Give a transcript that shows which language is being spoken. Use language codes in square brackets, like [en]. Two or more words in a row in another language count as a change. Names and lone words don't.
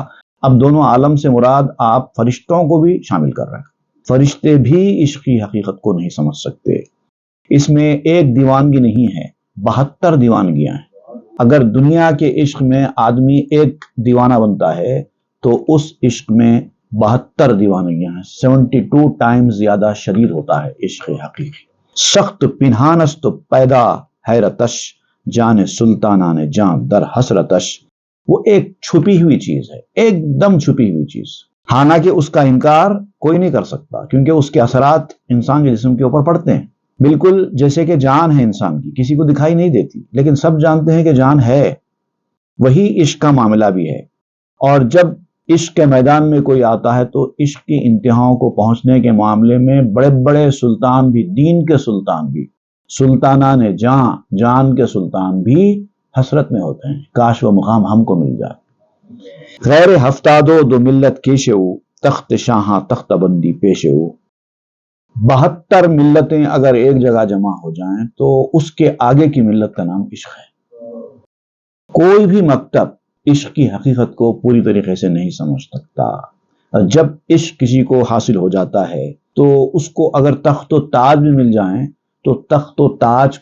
[ur] اب دونوں عالم سے مراد آپ فرشتوں کو بھی شامل کر رہے ہیں، فرشتے بھی عشق کی حقیقت کو نہیں سمجھ سکتے۔ اس میں ایک دیوانگی نہیں ہے، 72 دیوانگیاں ہیں۔ اگر دنیا کے عشق میں آدمی ایک دیوانہ بنتا ہے تو اس عشق میں 72 دیوانگیاں ہیں، 72 ٹائمز زیادہ شدید ہوتا ہے عشق حقیقی۔ [fa] سخت پنہانست پیدا حیرتش، جان سلطانان جان در حسرتش۔ [ur] وہ ایک چھپی ہوئی چیز ہے، ایک دم چھپی ہوئی چیز، حالانکہ اس کا انکار کوئی نہیں کر سکتا، کیونکہ اس کے اثرات انسان کے جسم کے اوپر پڑتے ہیں، بالکل جیسے کہ جان ہے انسان کی، کسی کو دکھائی نہیں دیتی لیکن سب جانتے ہیں کہ جان ہے۔ وہی عشق کا معاملہ بھی ہے، اور جب عشق کے میدان میں کوئی آتا ہے تو عشق کی انتہاؤں کو پہنچنے کے معاملے میں بڑے بڑے سلطان بھی، دین کے سلطان بھی، [fa] سلطانان جان [ur] کے سلطان بھی حسرت میں ہوتے ہیں، کاش وہ مقام ہم کو مل جائے۔ [fa] غیر ہفتادو دو ملت کیشو، تخت شاہاں تخت بندی پیشو۔ [ur] 72 ملتیں اگر ایک جگہ جمع ہو جائیں تو اس کے آگے کی ملت کا نام عشق ہے۔ کوئی بھی مکتب عشق کی حقیقت کو پوری طریقے سے نہیں سمجھ سکتا۔ جب عشق کسی کو حاصل ہو جاتا ہے تو اس کو اگر تخت و تاج بھی مل جائیں تو تخت و تاج